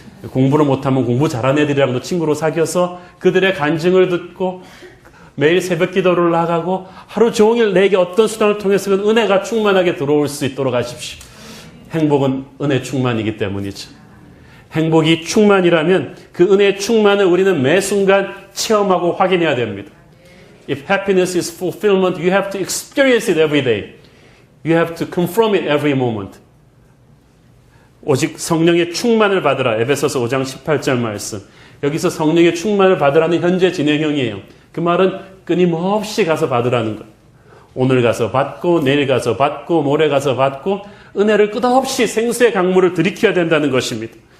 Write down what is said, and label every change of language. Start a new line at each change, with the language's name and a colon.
Korean: 공부를 못하면 공부 잘하는 애들이랑도 친구로 사귀어서 그들의 간증을 듣고 매일 새벽 기도를 나가고 하루 종일 내게 어떤 수단을 통해서든 은혜가 충만하게 들어올 수 있도록 하십시오. 행복은 은혜 충만이기 때문이죠. 행복이 충만이라면 그 은혜의 충만을 우리는 매 순간 체험하고 확인해야 됩니다.
English: If happiness is fulfillment, you have to experience it every day. You have to confirm it every moment.
Korean: 오직 성령의 충만을 받으라. 에베소서 5장 18절 말씀. 여기서 성령의 충만을 받으라는 현재 진행형이에요. 그 말은 끊임없이 가서 받으라는 거예요. 오늘 가서 받고 내일 가서 받고 모레 가서 받고 은혜를 끝없이 생수의 강물을 들이켜야 된다는 것입니다.